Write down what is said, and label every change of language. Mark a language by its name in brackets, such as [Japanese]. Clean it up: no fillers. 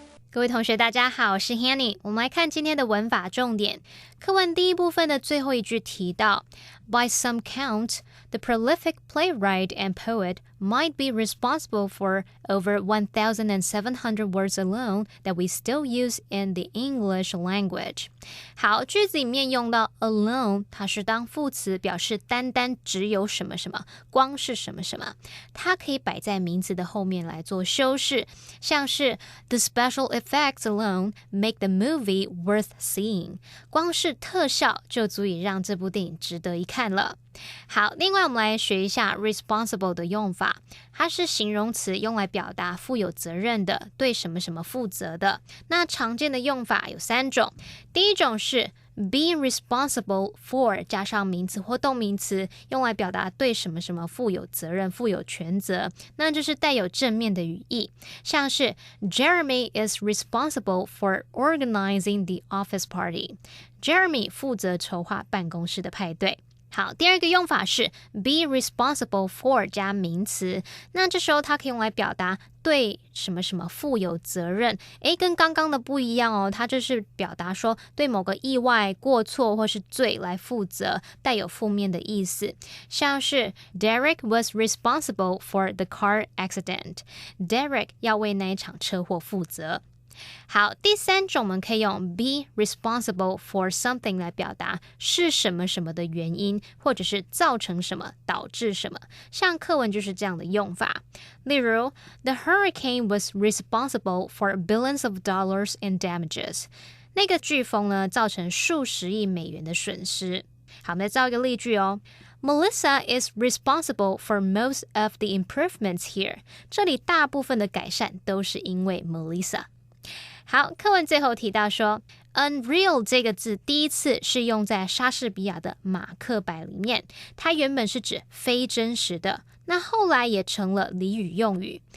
[Chinese] 各位同学大家好，我是 Hanny。我们来看今天的文法重点。课文第一部分的最后一句提到 [English] By some count, the prolific playwright and poet might be responsible for over 1,700 words alone that we still use in the English language. [Chinese] 好，句子里面用到 alone， 它是当副词，表示单单只有什么什么，光是什么什么。它可以摆在名词的后面来做修饰，像是 [English] The special effects alone make the movie worth seeing. [Chinese] 光是特效就足以让这部电影值得一看了。好，另外我们来学一下 responsible 的用法，它是形容词，用来表达负有责任的，对什么什么负责的。那常见的用法有3种，第一种是 be responsible for 加上名词或动名词，用来表达对什么什么负有责任、负有全责，那就是带有正面的语义，像是 [English] Jeremy is responsible for organizing the office party. [Chinese] Jeremy 负责筹划办公室的派对。好，第二个用法是 be responsible for 加名词，那这时候它可以用来表达对什么什么负有责任。跟刚刚的不一样哦，它就是表达说对某个意外、过错或是罪来负责，带有负面的意思。像是 [English] Derek was responsible for the car accident. [Chinese] Derek 要为那一场车祸负责。好，第3种我们可以用 be responsible for something 来表达是什么什么的原因，或者是造成什么，导致什么。像课文就是这样的用法。例如 [English] The hurricane was responsible for billions of dollars in damages. [Chinese] 那个飓风呢，造成数十亿美元的损失。好，我们再造一个例句哦。 [English] Melissa is responsible for most of the improvements here. [Chinese] 这里大部分的改善都是因为 Melissa。好，课文最后提到说 Unreal 这个字第一次是用在莎士比亚的马克白里面，它原本是指非真实的，那后来也成了俚语用语。